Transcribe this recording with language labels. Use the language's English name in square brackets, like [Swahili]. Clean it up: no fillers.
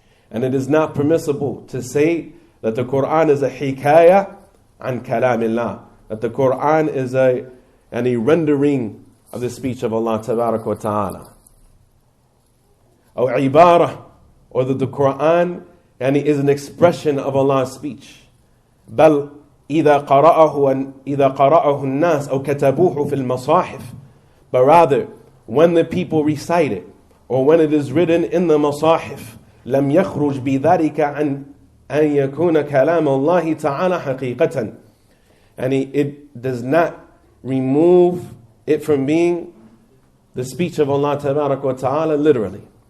[English] And it is not permissible to say that the Qur'an is a hikayah an kalamillah, that the Qur'an is a rendering of the speech of Allah tabarak wa ta'ala. Or ibarah, or that the Qur'an is an expression of Allah's speech. [Arabic] بل إذا قرأه الناس أو كتبوه في المصاحف. [English] But rather, when the people recite it, or when it is written in the masahif, [Arabic] لم يخرج بذلك عن أن يكون كلام الله تعالى حقيقة. [English] And it does not remove it from being the speech of Allah tabarak wa ta'ala literally.